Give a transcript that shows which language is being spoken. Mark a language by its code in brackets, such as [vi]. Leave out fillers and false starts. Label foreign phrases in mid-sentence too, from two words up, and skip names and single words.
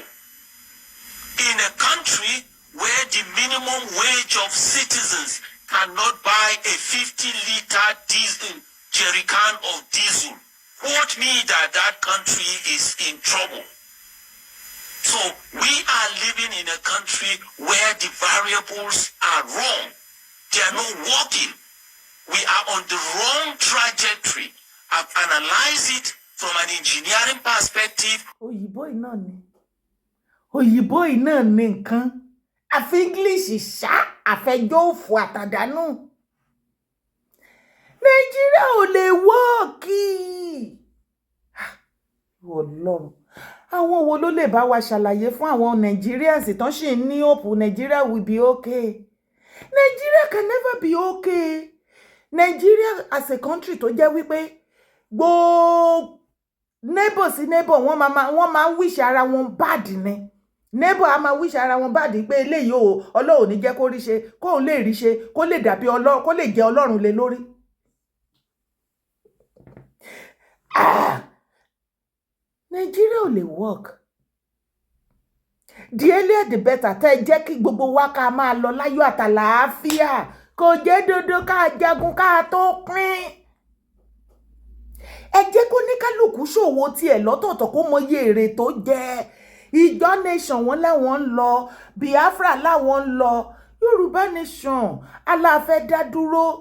[en] In a country where the minimum wage of citizens cannot buy a 50-liter diesel jerrycan of diesel, quote me that country is in trouble. So we are living in a country where the variables are wrong. They are not working. We are on the wrong trajectory. I've analyzed it from an engineering perspective. [yo] Òyìnbó iná ní nǹkan. Àfi English ṣá àfẹjọ́ òfò àtàdánù. Nàìjíríà ò lè wọ́ọ̀kì. Ọlọ́run. Àwọn wo ló lè bá wa ṣàlàyé fún àwọn Nigerians tán ṣì ní [en] hope Nigeria will be okay. Nigeria can never be okay. Nigeria as a country [yo] tó jẹ́ wípé gbogbo neighbor sí neighbor wọ́n máa wish ara wọn bad ni. Neighbor á máa wish ara wọn bad pé eléyìí o Ọlọ́run ní jẹ́ kó rí ṣe, kó lè rí ṣe, kó lè dàbí Ọlọ́run, kó lè jẹ́ Ọlọ́run lé lórí. Nigeria ò lè work. [en] The earlier the better. [yo] Tẹ́ jẹ́ kí gbogbo wa ká máa lọ láyọ̀ àtàlàáfíà. Kò jẹ́ dodo ká jagun ká tó pín. Ẹ jẹ́ kó ní kálukú ṣòwò tiẹ̀ lọ́tọ̀ọ̀tọ̀ kó mọ iye èrè tó jẹ. Ìjọ nation wọn láwọn ń lọ, Biafra láwọn ń lọ, Yorùbá nation aláfẹ́ dá dúró.